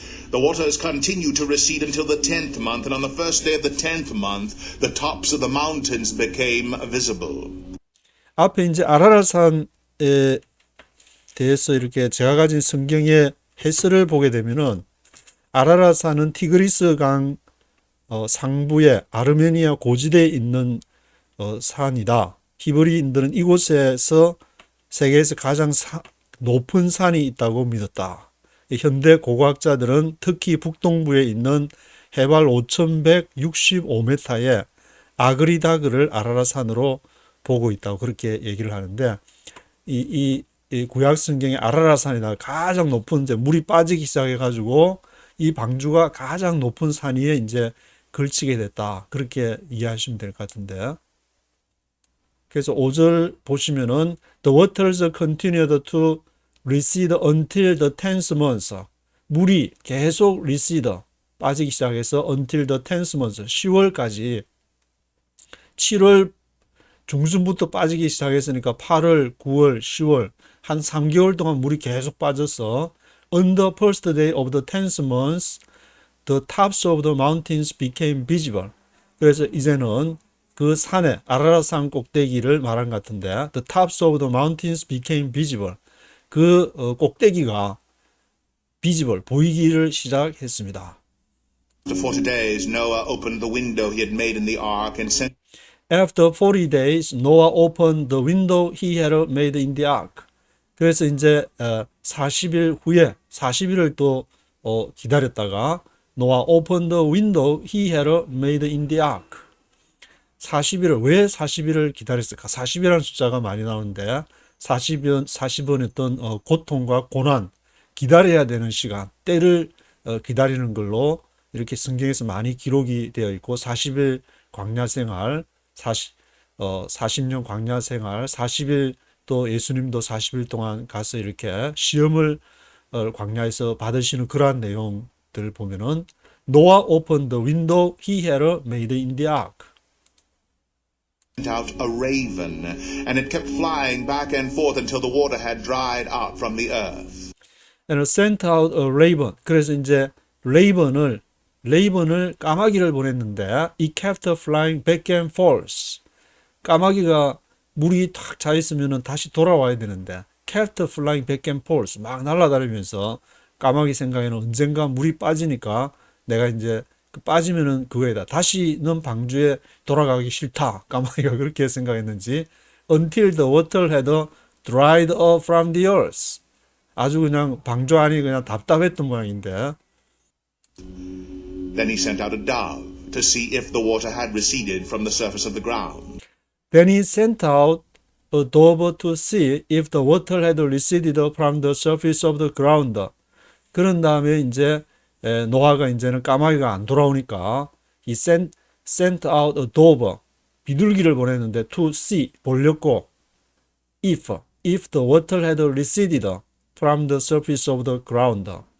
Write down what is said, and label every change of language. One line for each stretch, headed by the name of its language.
English: The waters continued to recede until the 10th month, and on the first day of the 10th month, the tops of the mountains became visible.
Korean: 앞에 이제 아라랏산에 대해서 이렇게 제가 가진 성경의 해설을 보게 되면은 아라랏산은 티그리스 강 상부에 아르메니아 고지대에 있는 산이다. 히브리인들은 이곳에서 세계에서 가장 높은 산이 있다고 믿었다. 현대 고고학자들은 특히 북동부에 있는 해발 5,165m의 아그리다그를 아라랏산으로 보고 있다고 그렇게 얘기를 하는데 이 구약 성경의 아라랏산이다 가장 높은 이제 물이 빠지기 시작해 가지고 이 방주가 가장 높은 산 위에 이제 걸치게 됐다. 그렇게 이해하시면 될 것 같은데. 그래서 5절 보시면은
English: the waters continued to recede until the 10th month.
Korean: 물이 계속 recede 빠지기 시작해서
English: until the 10th month
Korean: 10월까지 7월 중순부터 빠지기 시작했으니까 8월, 9월, 10월 한 3개월 동안 물이 계속 빠져서
English: on the first day of the 10th month the tops of the mountains became visible.
Korean: 그래서 이제는 그 산에 아라랏산 꼭대기를 말한 것 같은데
English: the tops of the mountains became visible.
Korean: 그 꼭대기가 visible 보이기를 시작했습니다.
English: After 40 days, Noah opened the window he had made in the ark and sent After 40 days, Noah opened the window he had made in the ark.
Korean: 그래서 이제 40일 후에 40일을 또 기다렸다가
English: Noah opened the window he had made in the ark.
Korean: 40일을 왜 40일을 기다렸을까? 40이라는 숫자가 많이 나오는데 40은 어떤 고통과 고난, 기다려야 되는 시간, 때를 기다리는 걸로 이렇게 성경에서 많이 기록이 되어 있고 40일 광야 생활, 40년 광야 생활, 40일 또 예수님도 40일 동안 가서 이렇게 시험을 광야에서 받으시는 그러한 내용들을 보면은
English: Noah opened the window he had made in the ark. out a raven, and it kept flying back and forth until the water had dried up from the earth. And sent out a raven.
Korean: 그래서 이제 레이번을 까마귀를 보냈는데
English: it kept flying back and forth.
Korean: 까마귀가 물이 탁 차 있으면은 다시 돌아와야 되는데
English: kept flying back and forth
Korean: 막 날아다니면서 까마귀 생각에는 언젠가 물이 빠지니까 내가 이제 빠지면은 그거이다. 다시는 방주에 돌아가기 싫다. 까마귀가 그렇게 생각했는지
English: until the water had dried up from the earth.
Korean: 아주 그냥 방주 안이 그냥 답답했던 모양인데
English: Then he sent out a dove to see if the water had receded from the surface of the ground. Then he sent out a dove to see if the water had receded from the surface of the ground.
Korean: 그런 다음에 이제 노아가 이제는 까마귀가 안 돌아오니까
English: he sent out a dove
Korean: 비둘기를 보냈는데
English: to see
Korean: 보려고
English: if the water had receded from the surface of the ground.